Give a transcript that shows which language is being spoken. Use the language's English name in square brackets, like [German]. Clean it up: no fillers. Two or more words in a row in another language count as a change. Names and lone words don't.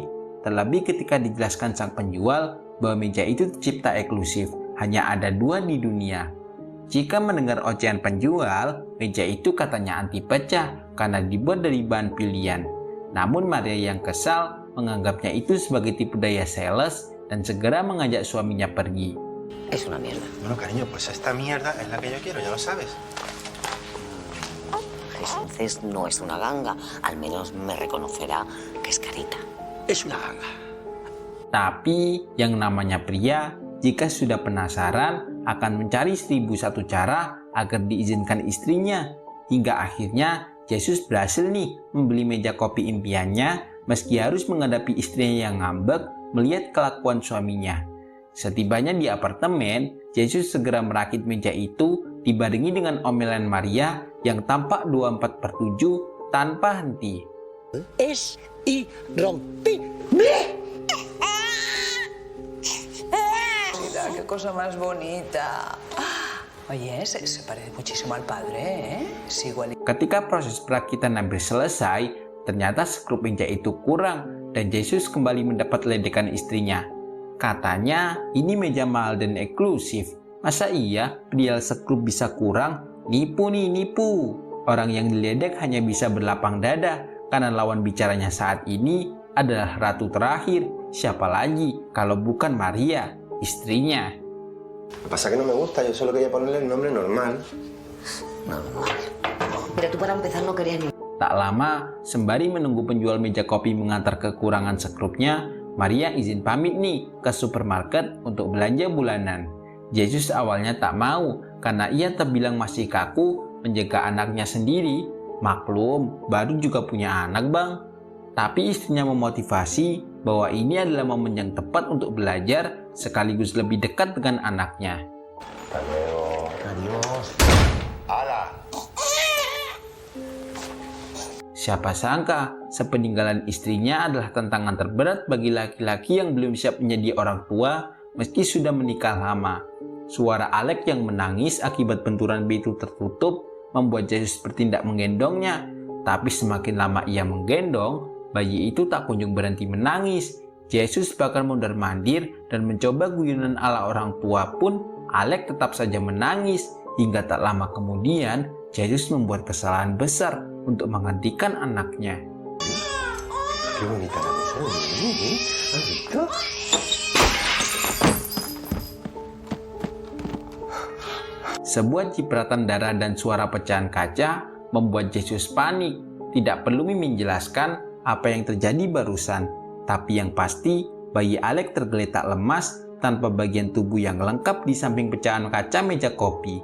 [Indonesian] Terlebih ketika dijelaskan sang penjual bahwa meja itu tercipta eksklusif, hanya ada 2 di dunia. Jika mendengar ocehan penjual, meja itu katanya anti pecah karena dibuat dari bahan pilihan. Namun Maria yang kesal menganggapnya itu sebagai tipu daya sales dan segera mengajak suaminya pergi. [Spanish] Es una mierda. Bueno, cariño, pues esta mierda es la que yo quiero, ya lo sabes. Entonces no es una ganga. Al menos me reconocerá que es carita. Es una ganga. [Indonesian] Tapi yang namanya pria, jika sudah penasaran, akan mencari 1001 cara agar diizinkan istrinya. Hingga akhirnya Jesus berhasil nih membeli meja kopi impiannya meski harus menghadapi istrinya yang ngambek melihat kelakuan suaminya. Setibanya di apartemen, Jesus segera merakit meja itu dibarengi dengan omelan Maria yang tampak 24/7 tanpa henti. [Spanish] Es irrompible. Mira, qué cosa más bonita. Oye, se parece muchísimo al padre, ¿eh? Es igual. [Indonesian] Ketika proses perakitan hampir selesai, ternyata skrup meja itu kurang dan Jesus kembali mendapat ledekan istrinya. Katanya, ini meja mahal dan eksklusif. Masa iya perihal skrup bisa kurang? Nipu nih, nipu. Orang yang diledek hanya bisa berlapang dada karena lawan bicaranya saat ini adalah ratu terakhir. Siapa lagi kalau bukan Maria, istrinya. [Spanish] Lo que pasa es que no me gusta, yo solo quería ponerle el nombre normal. Normal. Mira, tú para empezar no querías ni... [Indonesian] Tak lama, sembari menunggu penjual meja kopi mengantar kekurangan skrupnya, Maria izin pamit nih ke supermarket untuk belanja bulanan. Jesus awalnya tak mau karena ia terbilang masih kaku menjaga anaknya sendiri. Maklum, baru juga punya anak bang. Tapi istrinya memotivasi bahwa ini adalah momen yang tepat untuk belajar sekaligus lebih dekat dengan anaknya. [Spanish] Hasta luego. Adiós. ¡Hala! [Indonesian] Siapa sangka, sepeninggalan istrinya adalah tantangan terberat bagi laki-laki yang belum siap menjadi orang tua meski sudah menikah lama. Suara Alex yang menangis akibat benturan pintu tertutup membuat Jesus bertindak menggendongnya. Tapi semakin lama ia menggendong, bayi itu tak kunjung berhenti menangis. Jesus bahkan mondar-mandir dan mencoba guyonan ala orang tua pun Alex tetap saja menangis. Hingga tak lama kemudian, Jesus membuat kesalahan besar untuk menghentikan anaknya. [Spanish] Qué bonita la mesa, ¿eh? ¿Has visto? [Indonesian] Sebuah cipratan darah dan suara pecahan kaca membuat Jesus panik. Tidak perlu Mimin jelaskan apa yang terjadi barusan. Tapi yang pasti, bayi Alex tergeletak lemas tanpa bagian tubuh yang lengkap di samping pecahan kaca meja kopi.